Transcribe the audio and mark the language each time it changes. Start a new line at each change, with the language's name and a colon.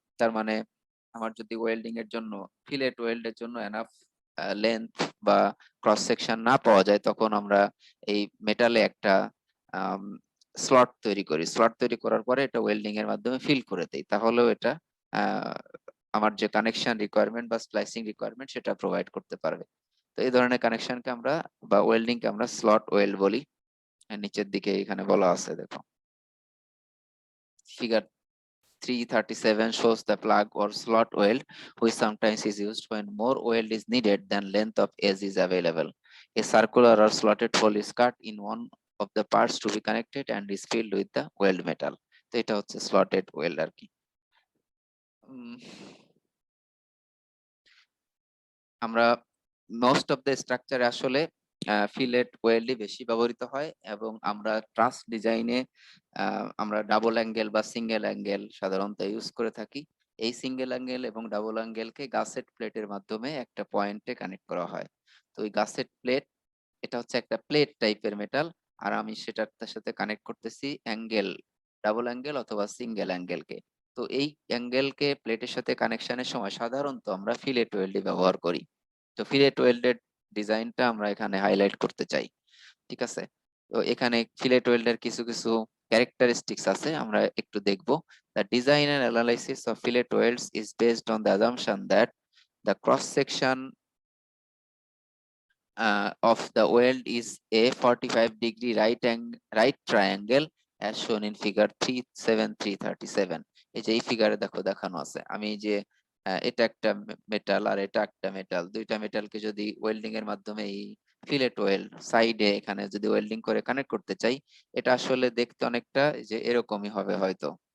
Bangla: তার মানে আমার যদি ওয়েল্ডিং এর জন্য, ফিলেট ওয়েল্ড এর জন্য এনাফ লেন্থ বা ক্রস সেকশন না পাওয়া যায়, তখন আমরা এই মেটালে একটা স্লট তৈরি করি। স্লট তৈরি করার পরে এটা ওয়েল্ডিং এর মাধ্যমে ফিল করে দেই, তাহলেও এটা আহ, আমার যে কানেকশন রিকোয়ারমেন্ট বা স্প্লাইসিং রিকোয়ারমেন্ট সেটা প্রোভাইড করতে পারবে। তো এই ধরনের কানেকশনকে আমরা বা ওয়েল্ডিং কে আমরা স্লট ওয়েল্ড বলি। আর নিচের দিকে এখানে বলা আছে দেখো,
English: Figure 337 shows the plug or slot weld, which sometimes is used when more weld is needed than length of edge is available. A circular or slotted hole is cut in one of the parts to be connected and is filled with the weld metal.
Bangla: তো এটা হচ্ছে slotted weld আর কি। উম, আমরা most of the স্ট্রাকচারে আসলে fillet ওয়েল্ডই বেশি ব্যবহৃত হয়, এবং আমরা ট্রাস ডিজাইনে আমরা ডাবল অ্যাঙ্গেল বা সিঙ্গেল অ্যাঙ্গেল সাধারণত ইউজ করে থাকি। এই সিঙ্গেল অ্যাঙ্গেল এবং ডাবল অ্যাঙ্গেলকে গাসেট প্লেটের মাধ্যমে একটা পয়েন্টে কানেক্ট করা হয়। তো ওই গাসেট প্লেট, এটা হচ্ছে একটা প্লেট টাইপের মেটাল, আর আমি সেটার সাথে কানেক্ট করতেছি অ্যাঙ্গেল, ডাবল অ্যাঙ্গেল অথবা সিঙ্গেল অ্যাঙ্গেলকে। তো এই অ্যাঙ্গেলকে প্লেটের সাথে কানেকশনের সময় সাধারণত আমরা ফিলেট ওয়েল্ডই ব্যবহার করি। তো ফিলেট ওয়েল্ডের ডিজাইনটা আমরা এখানে হাইলাইট করতে চাই। ঠিক আছে। তো এখানে ফিলেট ওয়েল্ডের কিছু কিছু ক্যারেক্টারিস্টিক্স আছে, আমরা একটু দেখব।
English: The design and analysis of fillet welds is based on the assumption that the cross section of the weld is a 45-degree right triangle as shown in figure 37337.
Bangla: এই যে এই ফিগারে দেখো দেখানো আছে, আমি এই যে এটা একটা মেটাল আর এটা একটা মেটাল, দুইটা মেটালকে যদি ওয়েল্ডিং এর মাধ্যমে এই ফিলেট ওয়েল্ড সাইডে এখানে যদি ওয়েল্ডিং করে কানেক্ট করতে চাই, এটা আসলে দেখতে অনেকটা এই যে এরকমই হবে হয়তো।